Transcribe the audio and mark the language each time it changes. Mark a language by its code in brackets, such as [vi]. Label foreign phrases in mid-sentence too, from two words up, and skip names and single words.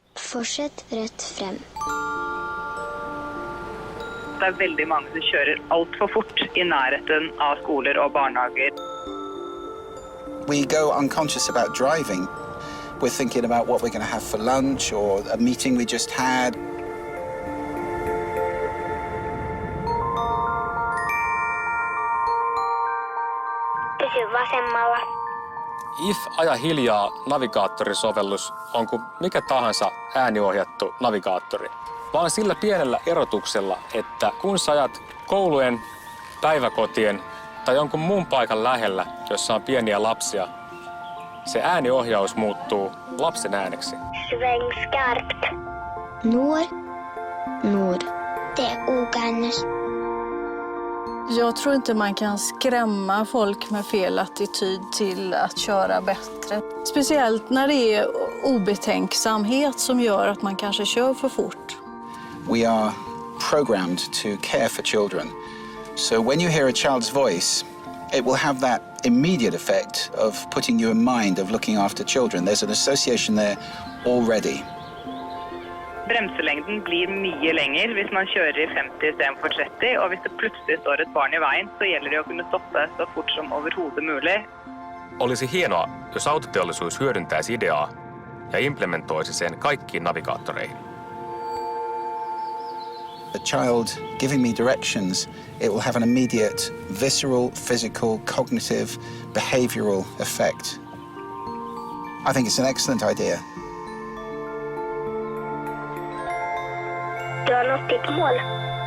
[no] Fortsett rett frem. Det er veldig mange som kjører alt for fort i nærheten av skoler og barnehager. [en] We go unconscious about driving. We're thinking about what we're going to have for lunch or a meeting we just had. [fi] Pysy vasemmalla. If aja hiljaa navigaattorisovellus on kuin mikä tahansa ääniohjattu navigaattori. Vaan sillä pienellä erotuksella, että kun sä ajat koulujen, päiväkotien tai jonkun muun paikan lähellä, jossa on pieniä lapsia, se ääniohjaus muuttuu lapsen ääneksi. [sv] Sväng skarpt. Nord. [fi] TO-käännös. [sv] Jag tror inte man kan skrämma folk med fel attityd till att köra bättre. Speciellt när det är obetänksamhet som gör att man kanske kör för fort. [en] We are programmed to care for children. So when you hear a child's voice, it will have that immediate effect of putting you in mind of looking after children. There's an association there already. [no] Bremselängden blir mye lenger hvis man kjører i 50 istedenfor 30, og hvis det plutselig står et barn i veien, så gjelder det å kunne stoppe så fort som overhodet mulig. [fi] Olisi hienoa, jos autoteollisuus hyödyntäisi ideaa ja implementoisi sen kaikkiin navigaattoreihin. [en] A child giving me directions, it will have an immediate visceral, physical, cognitive, behavioral effect. I think it's an excellent idea. [no] Du har nått ditt mål.